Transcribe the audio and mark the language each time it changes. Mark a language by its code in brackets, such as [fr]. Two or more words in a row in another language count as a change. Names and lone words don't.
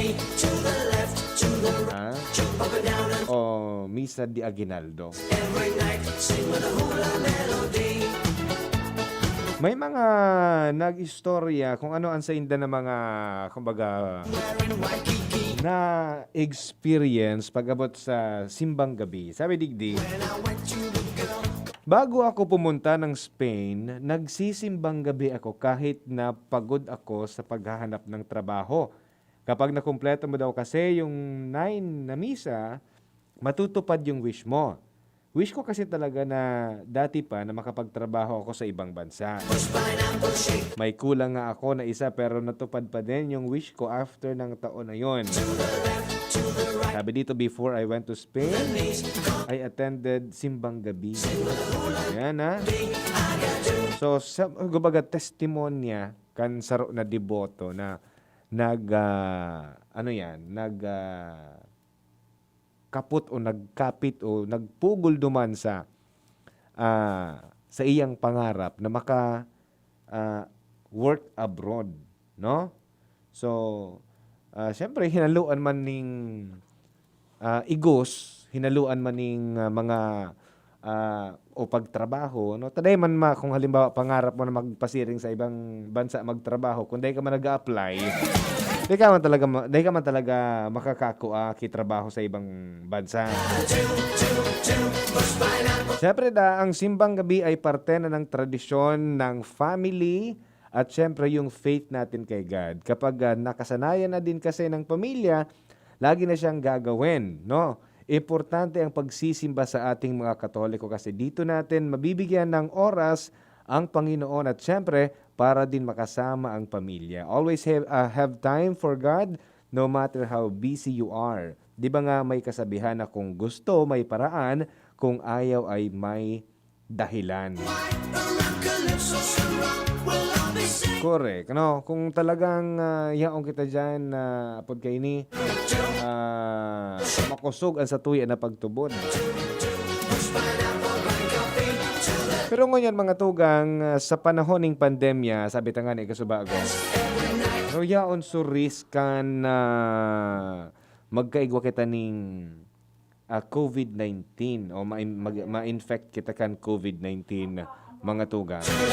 [bik] O Misa di Aguinaldo. May mga nag-istorya kung ano ang sa inda na mga, kumbaga, na experience pag-abot sa simbang gabi. [tl] Sabi digdi, bago ako pumunta ng Spain, nagsisimbang gabi ako kahit na pagod ako sa paghahanap ng trabaho. Kapag nakumpleto mo daw kasi yung 9 na misa, matutupad yung wish mo. Wish ko kasi talaga na dati pa na makapagtrabaho ako sa ibang bansa. May kulang nga ako na isa pero natupad pa din yung wish ko after ng taon na yon. Sabi dito, [en] before I went to Spain, I attended [tl] simbang gabi. Ayan ha. So, [bik] kumbaga testimonya kan saro na deboto na kaput o nagkapit o nagpugol duman sa iyang pangarap na maka [en] work abroad, [bik] no? So, syempre hinaluan man ning igos, hinaluan man ning mga o pagtrabaho, no? Taday man kung halimbawa pangarap mo na magpasiring sa ibang bansa magtrabaho, kung dahil ka man nag-a-apply, di ka man talaga makakakuha kitrabaho sa ibang bansa. [tl] Siyempre ang simbang gabi ay parte na ng tradisyon ng family at siyempre yung faith natin kay God. Kapag nakasanayan na din kasi ng pamilya, lagi na siyang gagawin, no? Importante ang pagsisimba sa ating mga Katoliko kasi dito natin mabibigyan ng oras ang Panginoon at siyempre para din makasama ang pamilya. [en] Always have time for God no matter how busy you are. [tl] Di ba nga may kasabihan na kung gusto may paraan, kung ayaw ay may dahilan. Correct. No? [bik] Kung talagang yaong kita dyan na apod kay ni makusog ang satuya na pagtubod. Pero ngayon mga tugang, sa panahon ng pandemya, sabi tangan ni Kasubago, yaon suriskan na magkaigwa kita ning COVID-19 o ma-infect kita kan COVID-19 mga tugang.